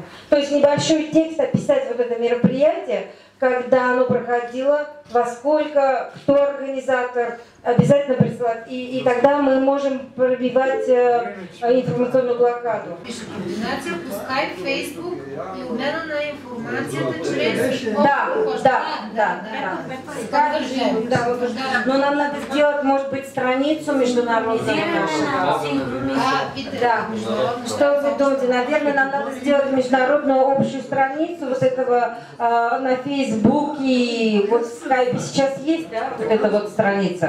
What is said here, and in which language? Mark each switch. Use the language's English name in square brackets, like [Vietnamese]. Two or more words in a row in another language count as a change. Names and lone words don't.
[Russian] То есть небольшой текст описать вот это мероприятие, когда оно проходило, во сколько, кто организатор, обязательно присылать. И тогда мы можем пробивать информационную блокаду. [Bulgarian] Пише координация по Skype, Facebook и обмена на информацията чрез... [Russian] Да. Но нам надо сделать, может быть, страницу международную нашего. Да. Что вы думаете? Наверное, нам надо сделать международную общую страницу вот этого на Facebook и вот в Skype сейчас есть, да, вот эта вот страница.